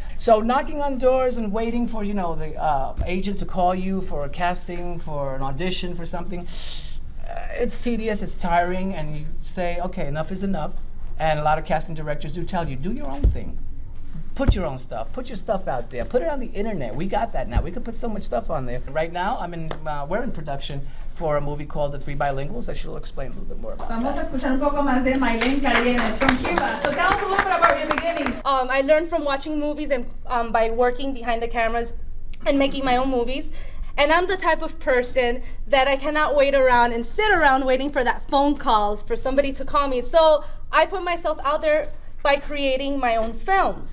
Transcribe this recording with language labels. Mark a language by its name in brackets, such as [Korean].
[English] So knocking on doors and waiting for, you know, the agent to call you for a casting, for an audition, for something, it's tedious, it's tiring, and you say, okay, enough is enough. And a lot of casting directors do tell you, do your own thing. Put your own stuff. Put your stuff out there. Put it on the internet. We got that now. We can put so much stuff on there. Right now, we're in production for a movie called The Three Bilinguals that she'll explain a little bit more about. [Spanish] Vamos a escuchar un poco más de Maylene Calienes from Cuba. [English] So tell us a little bit about your beginning. I learned from watching movies and by working behind the cameras and making my own movies. And I'm the type of person that I cannot wait around and sit around waiting for that phone call for somebody to call me. So I put myself out there by creating my own films.